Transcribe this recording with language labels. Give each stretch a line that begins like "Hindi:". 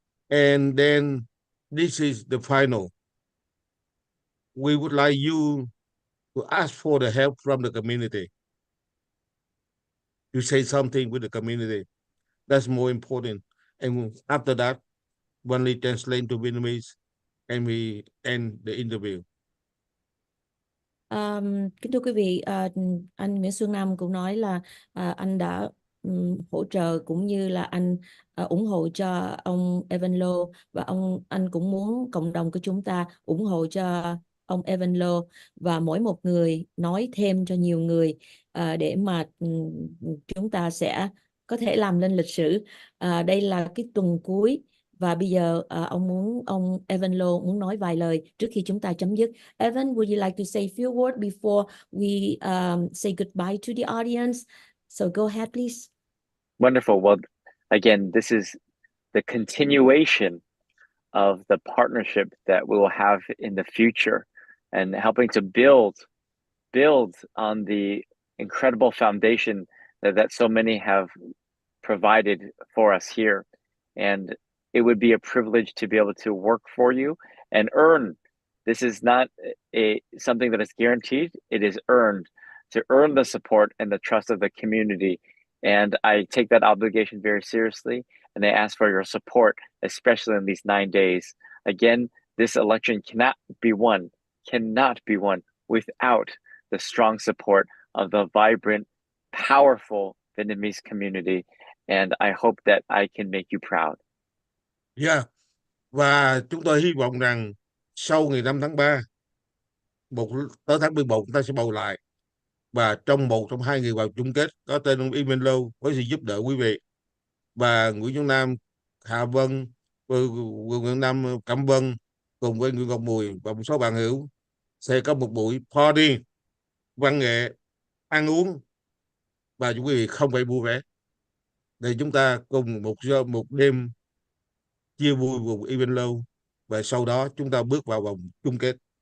English: And then this is the final. We would like you to ask for the help from the community. You say something with the community. That's more important. And after that, Vân-Lê translate to Vietnamese, and we end the interview.
Vietnamese: Kính thưa quý vị, anh Nguyễn Xuân Nam cũng nói là anh đã hỗ trợ cũng như là anh ủng hộ cho ông Vân-Lê, và anh cũng muốn cộng đồng của chúng ta ủng hộ cho ông Vân-Lê, và mỗi một người nói thêm cho nhiều người để mà chúng ta sẽ có thể làm lên lịch sử. Đây là cái tuần cuối, và bây giờ ông Vân-Lê muốn nói vài lời trước khi chúng ta chấm dứt.
English: Evan, would you like to say a few words before we say goodbye to the audience? So go ahead, please. Wonderful. Well, again, this is the continuation of the partnership that we will have in the future, and helping to build on the incredible foundation that so many have provided for us here. And it would be a privilege to be able to work for you and earn. This is not something that is guaranteed. It is earned to earn the support and the trust of the community. And I take that obligation very seriously. And I ask for your support, especially in these 9 days. Again, this election cannot be won without the strong support of the vibrant, powerful Vietnamese community. And I hope that I can make you proud. Yeah.
Vietnamese: Và chúng tôi hy vọng rằng sau ngày 5 tháng 3, tới tháng 11 chúng ta sẽ bầu lại. Và trong một trong hai người vào chung kết có tên ông Vân-Lê với sự giúp đỡ quý vị. Và Nguyễn Xuân Nam, Hà Vân, Nguyễn Nam, Cẩm Vân cùng với Nguyễn Ngọc Mùi và một số bạn hữu sẽ có một buổi party văn nghệ, ăn uống và quý vị không phải mua vé để chúng ta cùng một đêm chia vui cùng Vân-Lê, và sau đó chúng ta bước vào vòng chung kết.